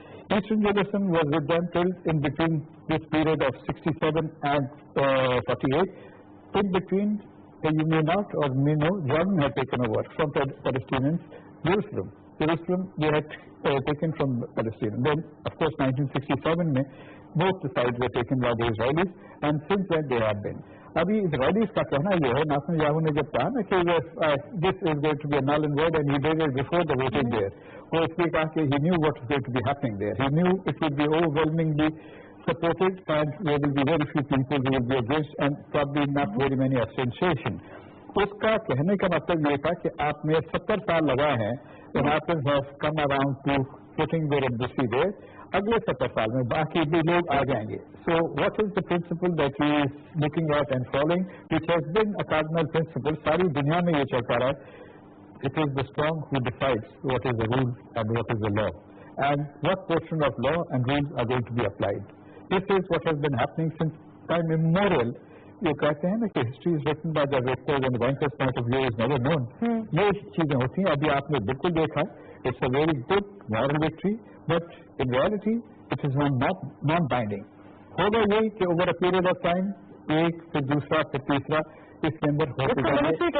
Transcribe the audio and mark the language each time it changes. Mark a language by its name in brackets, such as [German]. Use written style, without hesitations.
[English] Eastern Jerusalem was with them till in between this period of 67 and 48. In between, you may not or may know, Jordan had taken over from Palestinians Jerusalem. Jerusalem they had taken from Palestinians. Then, of course, 1967 में both the sides were taken by the Israelis, and since then they have been. [Urdu] ابھی اسرائیلیز کا کہنا یہ ہے, ناصر Yahoo نے جب کہا نا کہ [English] This is going to be null and void, and he did it before the voting there. [Urdu] وہ اس لیے کہا کہ [English] he knew what was going to be happening there. He knew it would be overwhelmingly supported, and there will be very few people who will be against, and probably not very many abstention. [Urdu] اس کا کہنے کا مطلب یہ تھا کہ آپ نے 70 سال لگا ہے, [English] Americans have come around to putting their embassy there. [Urdu] اگلے 70 سال میں باقی بھی لوگ آ جائیں گے. [English] So what is the principle that he is looking at and following, which has been a cardinal principle [Urdu] ساری دنیا میں یہ چلتا رہا ہے, [English] it is the strong who decides what is the rule and what is the law, and what portion of law and rules are going to be applied. This is what has been happening since time immemorial. [Urdu] یہ کہتے ہیں نا کہ [English] history is written by the victors and the vanquished point of view is never known. [Urdu] یہ چیزیں ہوتی ہیں. ابھی آپ نے بالکل دیکھا, [English] it's a very good moral victory, but in reality it is non binding. [Urdu] ہوگا یہی کہ [English] over a period of time [Urdu] ایک پھر دوسرا پھر تیسرا اس کے اندر ہوتے جائے.